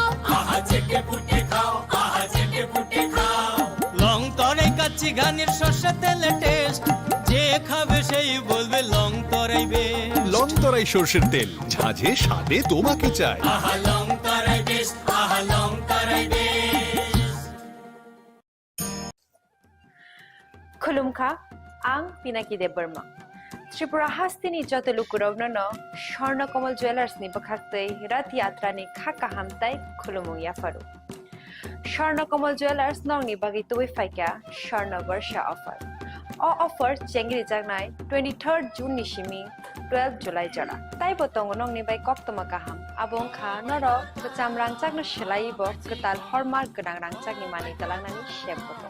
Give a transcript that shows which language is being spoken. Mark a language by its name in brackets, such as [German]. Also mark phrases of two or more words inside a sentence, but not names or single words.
[Bangla] আহা চেটে পুটে খাও, আহা চেটে পুটে খাও। লং তরাই কাচ্চি ঘানির সর্ষে তেলে টেস্ট, যে খাবে সেই বলবে লং তরাই বেশ। লং তরাই সর্ষের তেল, ঝাঁঝে স্বাদে তোমাকে চাই। আহা লং তরাই বেশ, আহা লং তরাই বেশ। [Turkic languages] खुलुमखा आं पिनाकी देब बर्मा त्रिपुरा हास्तिनि जतलुकुरवनो स्वर्णकमल ज्वेलर्स नि बखाक्तै रथ यात्रा नि खाका हामताई खुलुमु याफारु। स्वर्णकमल ज्वेलर्स नंगनि बागै तुइ फाइका स्वर्ण वर्ष ऑफर। अ ऑफर चेंगरि जागनाय 23 जून नि सिमी 12 जुलाई जरा। ताइ बतंग नंगनि बाय कक्तमा गाहाम आबुं खा नर कचाम रांचागनो सिलाइबो कताल हरमार्क गोनां रांचागनि मानि तलांनानि शेप बतंग।